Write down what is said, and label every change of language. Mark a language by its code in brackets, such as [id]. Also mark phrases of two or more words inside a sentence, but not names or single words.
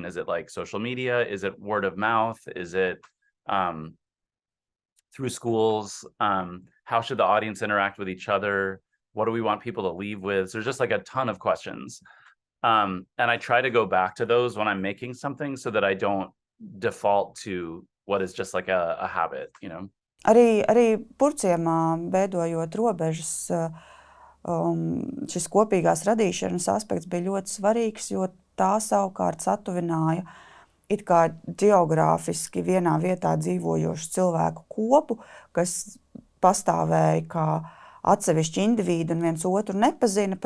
[en] Is it social media? Is it word of mouth? Is it through schools? How should the audience interact with each other? What do we want people to leave with? So there's just a ton of questions. And I try to go back to those when I'm making something so that I don't default to what is just a habit, [lv] Arī Purciemā, veidojot robežas, šis kopīgās radīšanas aspekts bija ļoti svarīgs, jo tā savukārt satuvināja it kā ģeogrāfiski vienā vietā dzīvojošu cilvēku kopu, kas pastāvēja kā atsevišķi individi un viens otru nepazina, pat